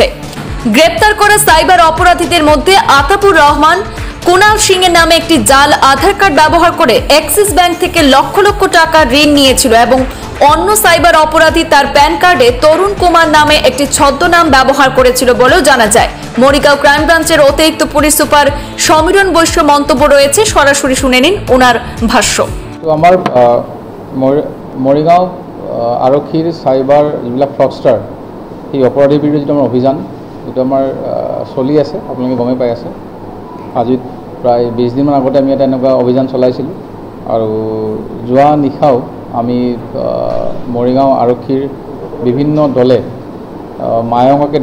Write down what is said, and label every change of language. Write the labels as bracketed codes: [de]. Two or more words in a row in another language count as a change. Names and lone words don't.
[bn] গ্রেপ্তার করা সাইবার অপরাধীদের মধ্যে আতাপুর রহমান, কুনাল সিং এর নামে একটি জাল আধার কার্ড ব্যবহার করে অ্যাক্সিস ব্যাংক থেকে লক্ষ লক্ষ টাকা ঋণ নিয়েছিল এবং অন্য সাইবার অপরাধী তার প্যান কার্ডে তরুণ কুমার নামে একটি ছদ্মনাম ব্যবহার করেছিল বলেও জানা যায়। মরিগাঁও ক্রাইম ব্রাঞ্চের অতিরিক্ত পুলিশ সুপার সমীরণ বৈশ্য মন্তব্য রয়েছে, সরাসরি শুনে নিন ওনার ভাষ্য। [as] তো আমার মরিগাঁও আৰক্ষীৰ সাইবার যিবিলাক ফ্ৰডষ্টাৰ সেই অপৰাধীৰ বিৰুদ্ধে যিটো আমাৰ অভিযান এইটো আমাৰ চলি আছে, আপোনালোকে গমেই পাই আছে। আজি প্ৰায় 20 দিনমান আগতে আমি এটা এনেকুৱা অভিযান চলাইছিলোঁ আৰু যোৱা নিশাও আমি মৰিগাঁও আৰক্ষীৰ বিভিন্ন দলে মায়ঙকে